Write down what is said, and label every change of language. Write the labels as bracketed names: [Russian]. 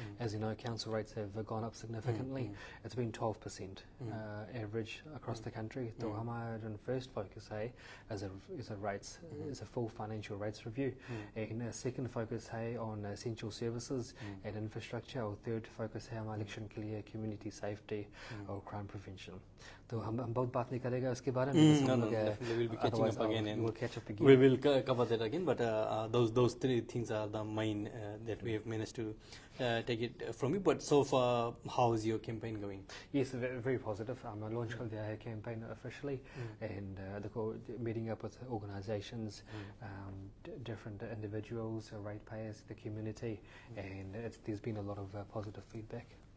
[English] As you know, council rates have gone up significantly. It's been 12% average across the country. So our first focus is a rates, is a full financial rates review. And a second focus on essential services and infrastructure. Our third focus on election clear, community safety, or crime prevention. [Hindi] So हम बहुत बात नहीं करेगा उसके बारे में. [English] No, definitely we'll be catching up again, and we'll catch up again. we will cover that again. But those three things are the main that we have managed to take it from you. But so far, how is your campaign going? Yes, very, very positive. I launched the campaign officially, and meeting up with organisations, different individuals, ratepayers, the community, and there's been a lot of positive feedback.